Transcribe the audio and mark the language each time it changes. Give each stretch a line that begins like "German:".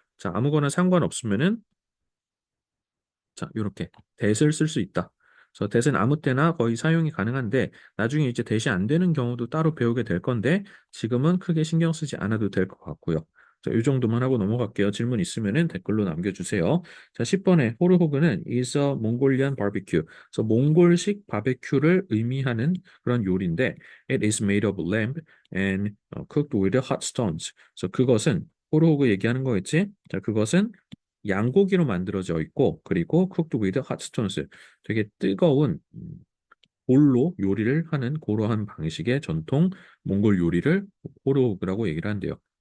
Korean: 자, 아무거나 상관없으면은 자, 이렇게 that을 쓸 수 있다. 그래서 that은 아무 때나 거의 사용이 가능한데 나중에 이제 that이 안 되는 경우도 따로 배우게 될 건데 지금은 크게 신경 쓰지 않아도 될 것 같고요. 자, 이 정도만 하고 넘어갈게요. 질문 있으면은 댓글로 남겨주세요. 자, 10번에 호르호그는
English: is a Mongolian barbecue.
Korean: 그래서 몽골식 바베큐를 의미하는 그런 요리인데
English: it is made of lamb and cooked with hot stones.
Korean: 그래서 그것은 호르호그 얘기하는 거겠지? 자, 그것은 양고기로 만들어져 있고 그리고
English: cooked with hot stones
Korean: 되게 뜨거운 돌로 요리를 하는 그러한 방식의 전통 몽골 요리를 호르호그라고 얘기를 한대요.